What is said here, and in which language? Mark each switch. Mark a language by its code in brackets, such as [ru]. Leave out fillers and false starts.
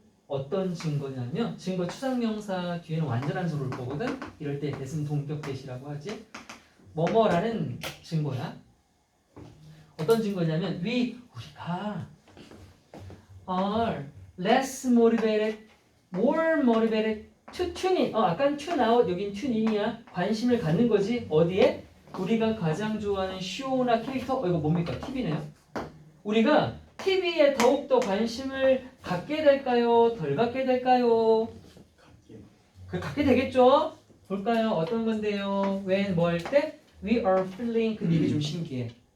[ko] 어떤 증거냐면 증거 추상명사 뒤에는 완전한 소를 보거든? 이럴 때 대승 동격 대시라고 하지. 뭐뭐라는 증거야. 어떤 증거냐면 우리가 [en] are less motivated, more motivated to tune in. [ko] 아까 tune out, 여긴 tune in이야. 관심을 갖는 거지. 어디에? 우리가 가장 좋아하는 쇼나 캐릭터. 이거 뭡니까? TV네요. 우리가 TV에 더욱더 관심을 갖게 될까요? 덜 갖게 될까요? 갖게 되겠죠? 볼까요? 어떤 건데요? when 뭐 할 때? [en] We are feeling. [ko] 근데 이게 좀 신기해.